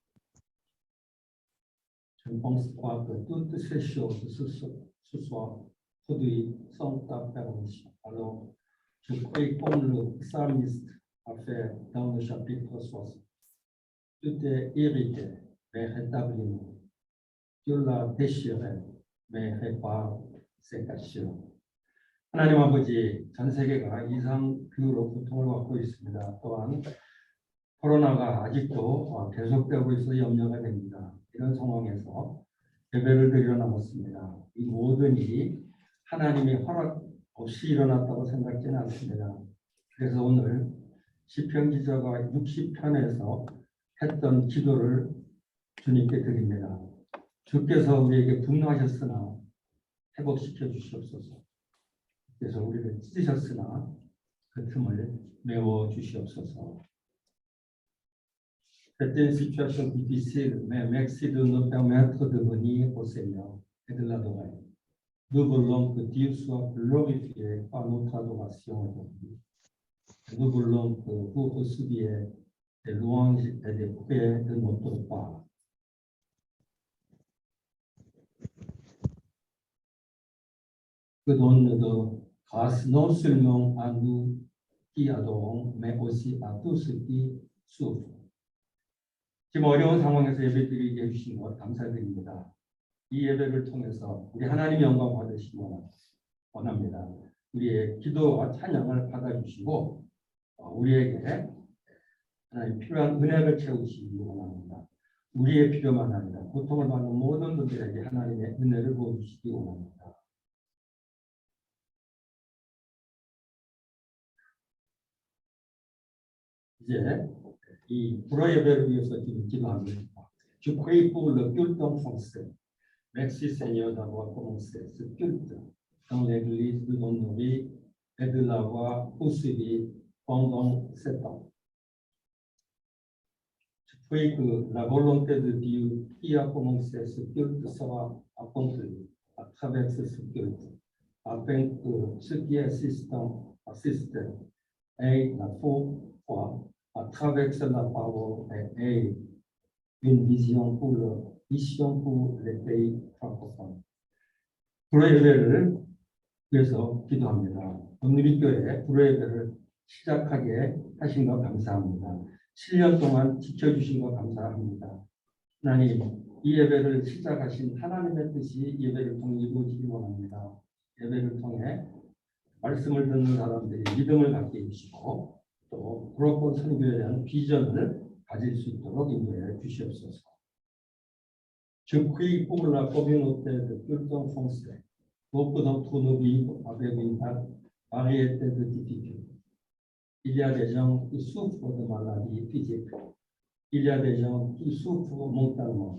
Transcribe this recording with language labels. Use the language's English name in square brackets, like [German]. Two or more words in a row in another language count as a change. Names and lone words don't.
[French] Je ne pense pas que toutes ces choses se soient produites sans ta permission. Alors, je prie comme le psalmiste a fait dans le chapitre 60. Tout est irrité, mais rétablis-nous. Tu l'as déchiré, mais répare ses cassures. [Korean] 하나님 아버지, 전 세계가 이상 기후로 고통을 받고 있습니다. 또한 코로나가 아직도 계속되고 있어 염려가 됩니다. 이런 상황에서 예배를 드리러 나왔습니다. 이 모든 일이 하나님의 허락 없이 일어났다고 생각지는 않습니다. 그래서 오늘 시편 기자가 60편에서 했던 기도를 주님께 드립니다. 주께서 우리에게 분노하셨으나 회복시켜 주시옵소서. 그래서 우리를 찢으셨으나 그 틈을 메워 주시옵소서. [French] C'est une situation difficile, mais merci de nous permettre de venir au Seigneur et de l'adorer. Nous voulons que Dieu soit glorifié par notre adoration aujourd'hui. Nous voulons que vous receviez des louanges et des prières de notre part. Que donne de grâce non seulement à nous qui adorons, mais aussi à tous ceux qui souffrent. [Korean] 지금 어려운 상황에서 예배드리게 해주신 것 감사드립니다. 이 예배를 통해서 우리 하나님 영광 받으시기 원합니다. 우리의 기도와 찬양을 받아주시고 우리에게 하나님 필요한 은혜를 채우시기 원합니다. 우리의 필요만 아니라 고통을 받는 모든 분들에게 하나님의 은혜를 부어주시기 원합니다. 이제 이 불어 예배를 위해서 지금 기도합니다. [French] Je prie pour le culte en français. Merci Seigneur d'avoir commencé ce culte dans l'église de Monnerie et de l'avoir poursuivi pendant 7 ans. Je prie que la volonté de Dieu qui a commencé ce culte sera accomplie à travers ce culte, afin que ceux qui assistent aient la foi à travers la parole et une vision pour les pays francophones. [Korean] 불어 예배를 위해서 기도합니다. 오늘 교회 불어 예배를 시작하게 하신 것 감사합니다. 7년 동안 지켜주신 것 감사합니다. 하나님, 이 예배를 시작하신 하나님의 뜻이 예배를 통해 이루어지기 원합니다. 예배를 통해 말씀을 듣는 사람들이 믿음을 갖게 해주시고 또 불어본 선교에 대한 비전을 가질 수 있도록 인도해 주시옵소서. [French] Je prie pour la communauté de culte en français. Beaucoup d'entre nous vivent avec une variété de difficultés. Il y a des gens qui souffrent de maladies physiques. Il y a des gens qui souffrent mentalement.